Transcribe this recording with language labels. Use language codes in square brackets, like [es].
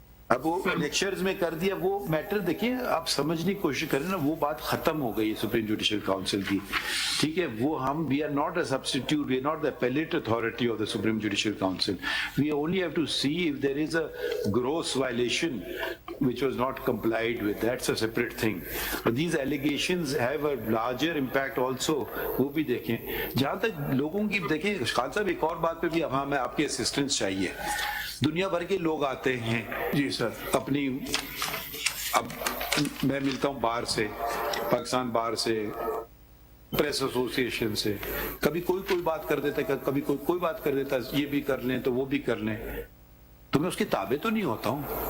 [ur] اب وہ لیکچرز میں کر دیا, وہ میٹر دیکھیں آپ سمجھنے کی کوشش کریں نا, وہ بات ختم ہو گئی سپریم جوڈیشل کاؤنسل کی. ٹھیک ہے, وہ ہم [en] We are not a substitute, we are not the appellate authority of the supreme judicial council. We only have to see if there is a gross violation which was not complied with. That's a separate thing. But these allegations have a larger impact also. [ur] وہ بھی دیکھیں جہاں تک لوگوں کی. دیکھیں خان صاحب ایک اور بات پہ بھی ہمیں آپ کی اسسٹنس چاہیے. دنیا بھر کے لوگ آتے ہیں جی سر اپنی, اب میں ملتا ہوں باہر سے, پاکستان باہر سے, پریس ایسوسیشن سے, کبھی کوئی بات کر دیتا ہے, کبھی کوئی بات کر دیتا ہے, یہ بھی کر لیں تو وہ بھی کر لیں, تو میں اس کے تابع تو نہیں ہوتا ہوں.